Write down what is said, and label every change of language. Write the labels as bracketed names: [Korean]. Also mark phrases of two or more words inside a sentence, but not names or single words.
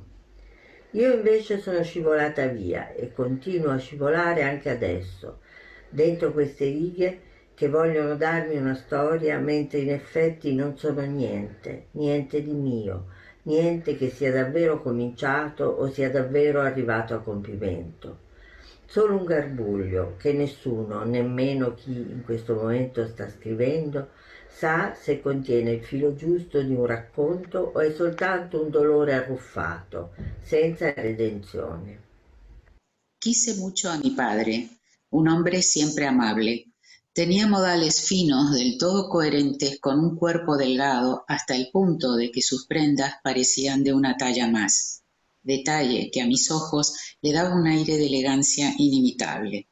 [Italian] Io invece sono scivolata via e continuo a scivolare anche adesso, dentro queste righe che vogliono darmi una storia, mentre in effetti non sono niente, niente di mio, niente che sia davvero cominciato o sia davvero arrivato a compimento. Solo un garbuglio che nessuno, nemmeno chi in questo momento sta scrivendo, sa se contiene il filo giusto di un racconto o è soltanto un dolore arruffato, senza redenzione. [Spanish] Quise mucho a mi padre, un hombre siempre amable. Tenía modales finos, del todo coherentes, con un cuerpo delgado, hasta el punto de que sus prendas parecían de una talla más. Detalle que a mis ojos le daba un aire de elegancia inimitable.